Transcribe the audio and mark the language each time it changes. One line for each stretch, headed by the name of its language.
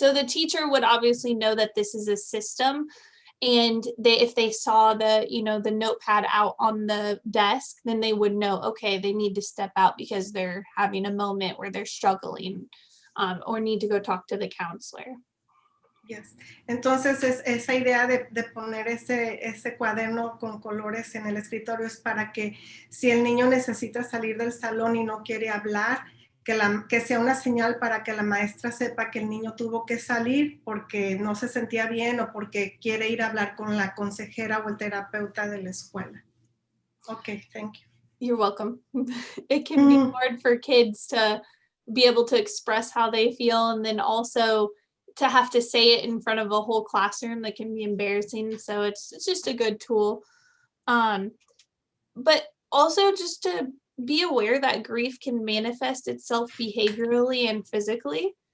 English: So the teacher would obviously know that this is a system, and if they saw the notepad out on the desk, then they would know, okay, they need to step out because they're having a moment where they're struggling, or need to go talk to the counselor. Yes.
Spanish: Entonces, esa idea de poner ese cuaderno con colores en el escritorio es para que si el niño necesita salir del salón y no quiere hablar, que sea una señal para que la maestra sepa que el niño tuvo que salir porque no se sentía bien o porque quiere ir a hablar con la consejera o el terapeuta de la escuela.
English: Okay, thank you. You're welcome. It can be hard for kids to be able to express how they feel, and then also to have to say it in front of a whole classroom. That can be embarrassing. So it's just a good tool. But also just to be aware that grief can manifest itself behaviorally and physically.